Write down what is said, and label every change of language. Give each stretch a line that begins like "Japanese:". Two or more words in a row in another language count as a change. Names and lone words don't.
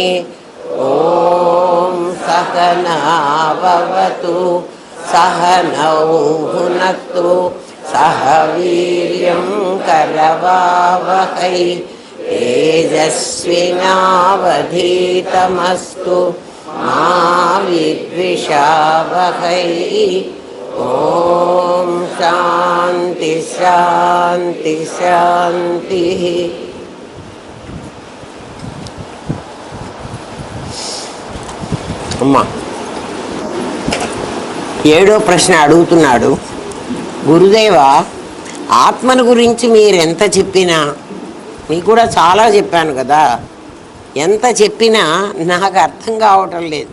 Sanskrit: ॐ सहना भवतु सहनौ भुनक्तु सह वीर्यं करवावहै तेजस्विनावधीतमस्तु मा विद्विषावहै। ॐ शान्ति शान्ति शान्तिः।
Telugu: అమ్మా 7వ ప్రశ్న అడుగుతున్నాడు. గురుదేవ, ఆత్మను గురించి మీరెంత చెప్పినా, మీకు కూడా చాలా చెప్పాను కదా, ఎంత చెప్పినా నాకు అర్థం కావటం లేదు.